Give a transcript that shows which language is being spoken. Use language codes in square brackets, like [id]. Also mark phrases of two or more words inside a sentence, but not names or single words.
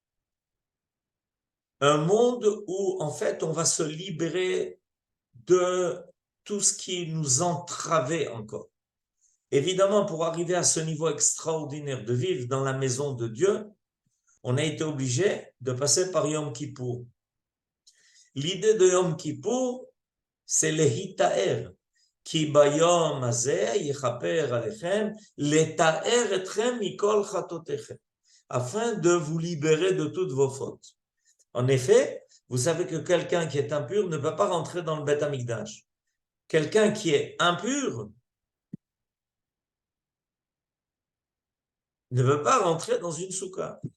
[fr] Un monde où, en fait, on va se libérer de tout ce qui nous entravait encore. Évidemment, pour arriver à ce niveau extraordinaire de vivre dans la maison de Dieu, on a été obligé de passer par Yom Kippour. L'idée de Yom Kippour, c'est le [he] היטהר, כי ביום הזה יכפר עליכם, לטהר אתכם מכל חטאתיכם, [fr] afin de vous libérer de toutes vos fautes. En effet, vous savez que quelqu'un qui est impur ne peut pas rentrer dans le Beth Amikdash. Quelqu'un qui est impur ne veut pas rentrer dans une soukha.